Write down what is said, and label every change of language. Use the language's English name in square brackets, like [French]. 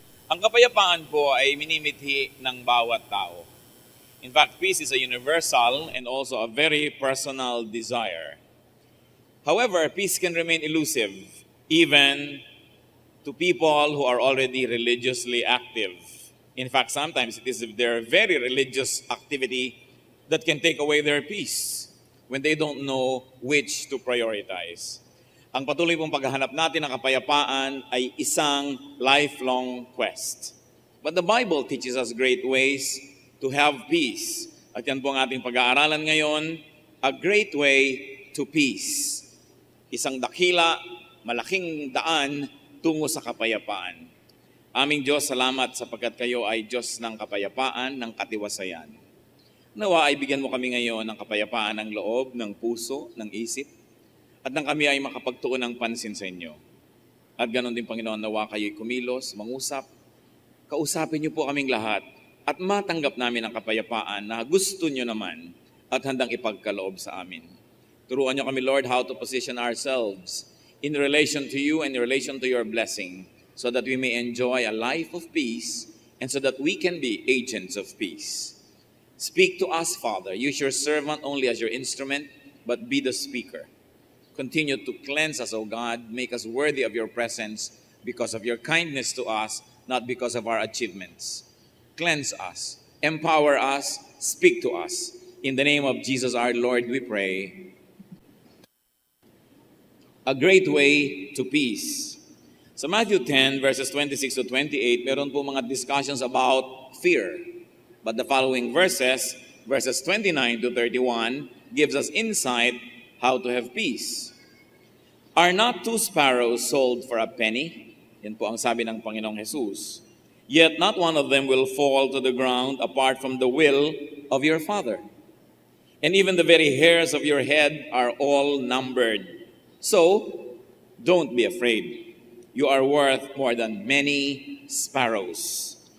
[Filipino] Ang kapayapaan po ay minimithi ng bawat tao. [English] In fact, peace is a universal and also a very personal desire. However, peace can remain elusive even to people who are already religiously active. In fact, sometimes it is their very religious activity that can take away their peace when they don't know which to prioritize. [Filipino] Ang patuloy pong paghahanap natin ng kapayapaan ay isang lifelong quest. [English] But the Bible teaches us great ways to have peace. [Filipino] At yan po ang ating pag-aaralan ngayon, [English] a great way to peace. [Filipino] Isang dakila, malaking daan tungo sa kapayapaan. Aming Diyos, salamat sapagkat kayo ay Diyos ng kapayapaan, ng katiwasayan. Nawa ay bigyan mo kami ngayon ng kapayapaan ng loob, ng puso, ng isip, at nang kami ay makapagtuon ng pansin sa inyo. At ganon din, Panginoon, nawa kayo'y kumilos, mangusap. Kausapin niyo po kaming lahat at matanggap namin ang kapayapaan na gusto niyo naman at handang ipagkaloob sa amin. Turuan niyo kami, [English] Lord, how to position ourselves in relation to you and in relation to your blessing so that we may enjoy a life of peace and so that we can be agents of peace. Speak to us, Father. Use your servant only as your instrument, but be the speaker. Continue to cleanse us, O God. Make us worthy of your presence because of your kindness to us, not because of our achievements. Cleanse us, empower us, speak to us. In the name of Jesus our Lord, we pray. A great way to peace. Sa Matthew 10, verses 26 to 28, [Filipino] meron po mga [English] discussions about fear. But the following verses 29 to 31, gives us insight how to have peace. Are not two sparrows sold for a penny? [Filipino] Yan po ang sabi ng Panginoong Jesus. [English] Yet not one of them will fall to the ground apart from the will of your Father. And even the very hairs of your head are all numbered. So, don't be afraid. You are worth more than many sparrows.